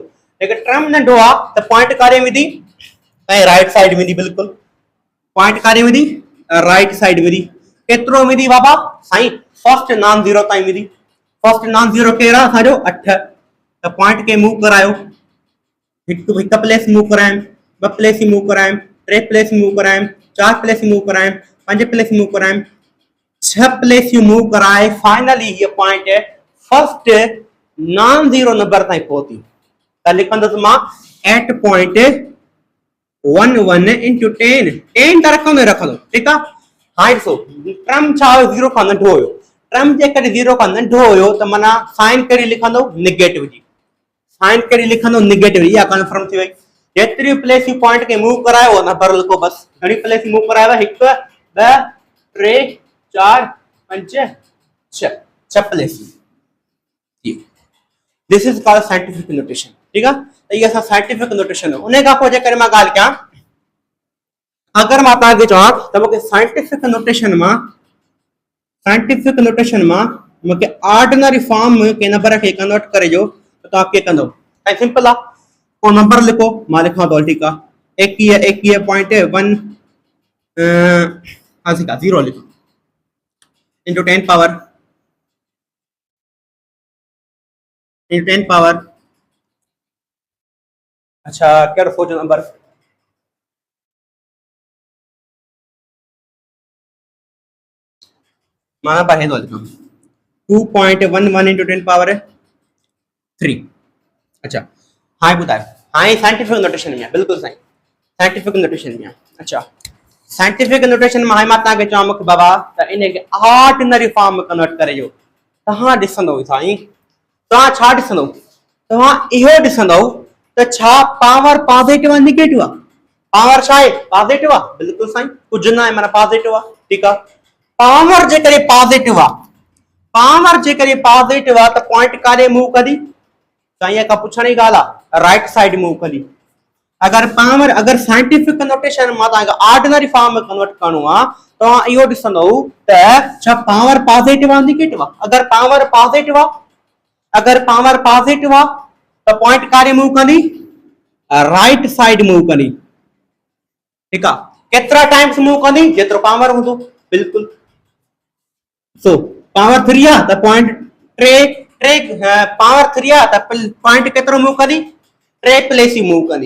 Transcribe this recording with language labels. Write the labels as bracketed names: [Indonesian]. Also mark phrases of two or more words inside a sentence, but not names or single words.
[Sindhi] लेकिन ट्रम नंढो आहे त पॉइंट कारे विधी, ऐं [English] right side [Sindhi] विधी बिल्कुलु। पॉइंट कारे विधी, [English] right side [Sindhi] विधी। केतिरो विधी बाबा, साईं [English] first non zero [Sindhi] ताईं विधी। [English] first non zero [Sindhi] कहिड़ा असांजो 8, त पॉइंट खे मूव करायो, हिकु [English] place move [Sindhi] करायमि, ॿ [English] place move [Sindhi] करायमि, टे [English] place move [Sindhi] करायमि, 4 [English] place move [Sindhi] करायमि, 5 [English] place move [Sindhi] करायमि, 6 [English] place move [Sindhi] कराए फाइनली ये पॉइंट [English] first non zero number [Sindhi] ताईं पहुती। त लिखंदुसि मां 8.11 इंटू 10, 10 त रखंदो ठीकु आहे। हाणे ॾिसो ट्रम छा 0 खां नंढो हुयो, ट्रम जेकॾहिं 0 खां नंढो हुयो त माना साइन कहिड़ी लिखंदो, नेगेटिव जी। साइन कहिड़ी लिखंदो, नेगेटिव। इहा कंफर्म थी वई। जेतिरी प्लेस पॉइंट खे मूव करायो उहो नंबर लिखो बस। घणी प्लेस मूव करायव, 1 2 3 4 5 6, 6 प्लेस। [English] This is called scientific notation. [Hindi] ठीक है, तो ये असां [English] scientific notation [Hindi] है। [Sindhi] उन्हें का पोइ जेकर मां ॻाल्हि कयां, अगर मां तव्हांखे चवां त मूंखे [English] scientific notation [Sindhi] मां मूंखे [English] ordinary form [Sindhi] के नंबर खे कन्वर्ट करे जो, त तव्हां कीअं कंदो। ऐं सिंपल आहे, को नंबर लिखो, मां लिखां थो ठीकु आहे 21.1 0 लिखो [English] into 10 power [Sindhi] अच्छा कहिड़ो सोचो नंबर, मां नंबर हेॾो लिखां 2.11 [English] into 10 power 3. [Sindhi] अच्छा हाणे ॿुधायो, हाणे [English] scientific notation [Sindhi] में आहे बिल्कुलु साईं, [English] scientific notation [Sindhi] में आहे। अच्छा [English] scientific notation [Sindhi] में हाणे मां तव्हांखे चवां मूंखे बाबा त इनखे [English] ordinary form [Sindhi] में कन्वर्ट करे जो। तव्हां ॾिसंदो साईं, तव्हां छा ॾिसंदो, तव्हां इहो ॾिसंदो त छा [English] power positive [Sindhi] आहे नेगेटिव आहे। पावर छा आहे, पॉजिटिव आहे बिल्कुलु साईं, कुझु न आहे माना पॉजिटिव आहे। ठीकु आहे, पावर जेकॾहिं पॉजिटिव आहे, पावर जेकॾहिं पॉजिटिव आहे त पॉइंट काॾे मूव कंदी, साईं का पुछण जी ॻाल्हि आहे, [English] right side move [Sindhi] कंदी। अगर पावर, अगर [English] scientific notation [Sindhi] मां तव्हांखे [English] ordinary form [Sindhi] में कन्वर्ट करणो आहे, तव्हां इहो ॾिसंदो त छा [English] power positive [Sindhi] आहे नेगेटिव आहे। अगर [English] power positive [Sindhi] आहे, त पॉइंट काॾे मूव कंदी, [English] right side move [Sindhi] कंदी। ठीकु आहे, केतिरा [English] times move [Sindhi] कंदी, जेतिरो पावर हूंदो बिल्कुलु। सो पावर 3 आहे त पॉइंट पावर 3 आहे त पॉइंट केतिरो मूव कंदी, 3 प्लेस ही मूव कंदी।